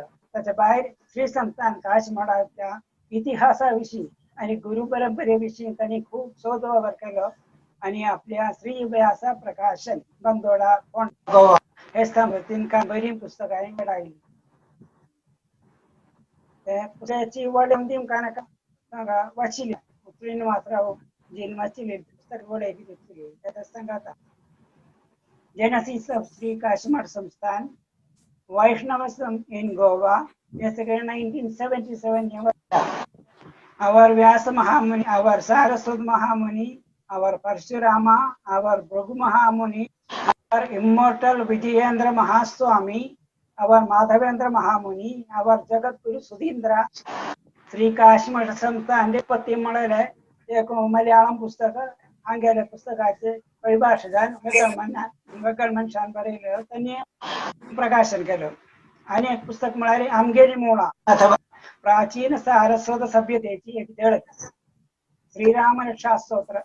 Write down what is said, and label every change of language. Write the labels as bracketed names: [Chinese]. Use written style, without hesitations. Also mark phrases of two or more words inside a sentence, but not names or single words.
[Konkani] ताच्या भायर श्री संस्थान काशीमठाच्या इतिहासा विशीं आनी गुरु परंपरे विशीं तांणी खूब शोध वावर केलो आनी आपल्या श्री व्यासा प्रकाशन बांदोडा गोवा हे संस्थेन बरी पुस्तकां मेळयलीं. पुस्तकाची वळख दिवंक नाका वाचिल्ली उचलीन मात्र जीन वाचिल्ली पुस्तक वळख दितली तें सांगाता. [English] Genesis of Sri Kashmir Samsthan, Vaishnavism in Goa, [Marathi] हे सगळे 1977 या वर्षात [English] our Vyasa Mahamuni, our Saraswat Mahamuni, our Parshurama, our Bhrigu Mahamuni, our immortal Vijayendra Mahaswami, our Madhavendra Mahamuni, our Jagat Guru Sudhindra, Sri Kashmir Samsthan [Marathi] पत्ती मिळाले एक मल्याळम पुस्तक आंगेले पुस्तकाचे परिभाषादान वकलमन शान बरेलं त्यांनी प्रकाशन केलं आणि एक पुस्तक मिळाले आमगेरी मोळा अथवा प्राचीन सारस्वत सभ्यतेची एक झलक श्रीराम रक्षा स्तोत्र